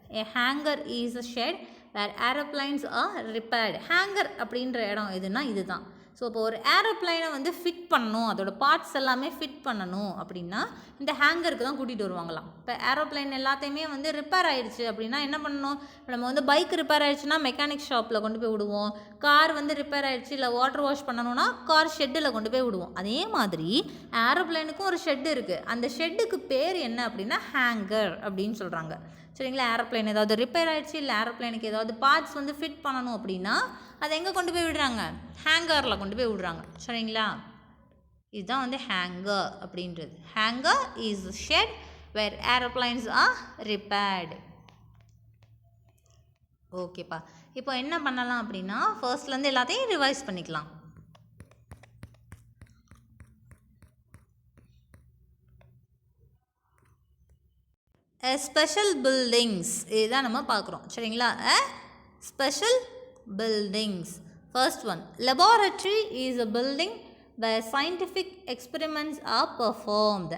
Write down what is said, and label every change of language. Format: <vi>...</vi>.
<en>A hanger is a shed where aeroplanes are repaired. hanger</en> <ta>அப்படின்ற இடம் எதுனா இதுதான். ஸோ இப்போ ஒரு ஏரோப்ளைனை வந்து ஃபிட் பண்ணணும், அதோட பார்ட்ஸ் எல்லாமே ஃபிட் பண்ணணும் அப்படின்னா இந்த ஹேங்கருக்கு தான் கூட்டிகிட்டு வருவாங்களாம். இப்போ ஏரோப்ளைன் எல்லாத்தையுமே வந்து ரிப்பேர் ஆகிடுச்சு அப்படின்னா என்ன பண்ணணும், இப்போ நம்ம வந்து பைக் ரிப்பேர் ஆகிடுச்சுன்னா மெக்கானிக் ஷாப்பில் கொண்டு போய் விடுவோம், கார் வந்து ரிப்பேர் ஆகிடுச்சு இல்லை வாட்டர் வாஷ் பண்ணணும்னா கார் ஷெட்டில் கொண்டு போய் விடுவோம். அதே மாதிரி ஏரோப்ளைனுக்கும் ஒரு ஷெட்டு இருக்குது. அந்த ஷெட்டுக்கு பேர் என்ன அப்படின்னா ஹேங்கர் அப்படின்னு சொல்கிறாங்க. சரிங்களா, ஏரோப்ளைன் ஏதாவது ரிப்பேர் ஆகிடுச்சு இல்லை ஏரோப்ளைனுக்கு ஏதாவது பார்ட்ஸ் வந்து ஃபிட் பண்ணணும் அப்படின்னா அதை எங்கே கொண்டு போய் விடுறாங்க, ஹேங்கரில் கொண்டு போய் விடுறாங்க. சரிங்களா, இதுதான் வந்து ஹேங்கர் அப்படின்றது.</ta> <en>Hangar is shed where aeroplanes are repaired.</en> <ta>ஓகேப்பா, இப்போ என்ன பண்ணலாம் அப்படின்னா ஃபர்ஸ்ட்லேருந்து எல்லாத்தையும் ரிவைஸ் பண்ணிக்கலாம். ஸ்பெஷல் பில்டிங்ஸ் இதுதான் நம்ம பார்க்குறோம். சரிங்களா, special buildings.</ta> <en>First one, laboratory is a building where scientific experiments are performed.</en>